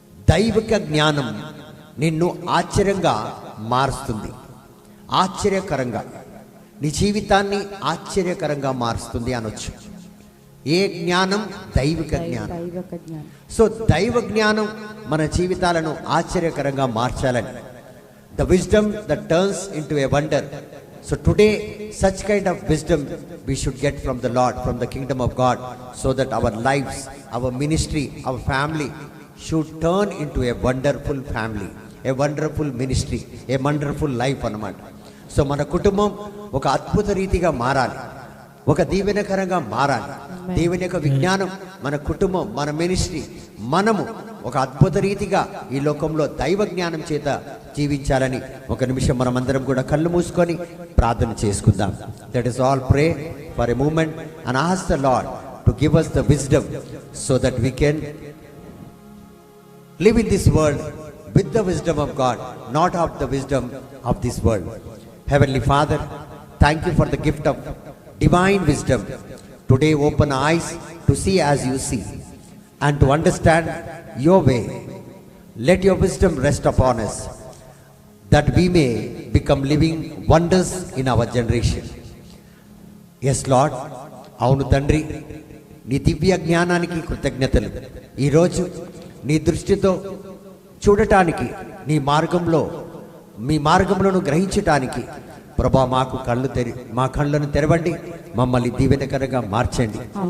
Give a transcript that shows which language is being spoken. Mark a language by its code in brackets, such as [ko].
[te] దైవిక జ్ఞానం నిన్ను ఆశ్చర్యంగా మారుస్తుంది, ఆశ్చర్యకరంగా నీ జీవితాన్ని ఆశ్చర్యకరంగా మారుస్తుంది అనొచ్చు. ఏ జ్ఞానం? దైవిక జ్ఞానం. సో దైవ జ్ఞానం మన జీవితాలను ఆశ్చర్యకరంగా మార్చాలని. [en] The wisdom that turns into a wonder. So today such kind of wisdom we should get from the Lord, from the kingdom of God, so that our lives, our ministry, our family should turn into a wonderful family, a wonderful ministry, a wonderful life అన్నమాట. [te] So మన కుటుంబం ఒక అద్భుత రీతిగా మారాలి, ఒక దీవెనకరంగా మారాలి. దేవుని యొక్క విజ్ఞానం మన కుటుంబం, మన మినిస్ట్రీ, మనము ఒక అద్భుత రీతిగా ఈ లోకంలో దైవ జ్ఞానం చేత జీవించాలని ఒక నిమిషం మనమందరం కూడా కళ్ళు మూసుకొని ప్రార్థన చేసుకుందాం. [en] That is all. Pray for a moment and ask the Lord to give us the wisdom so that we can live in this world with the wisdom of God, not of the wisdom of this world. Heavenly Father, thank you for the gift of divine wisdom. Today open eyes to see as you see and to understand your way. Let your wisdom rest upon us, that we may become living wonders in our generation. Yes Lord, [te] అవును తండ్రి, నీ దివ్య జ్ఞానానికి కృతజ్ఞతలు. ఈరోజు నీ దృష్టితో చూడటానికి, నీ మార్గంలో మీ మార్గంలోను గ్రహించటానికి ప్రభా మా కళ్ళను తెరవండి, మమ్మల్ని దీవెనకరంగా మార్చండి.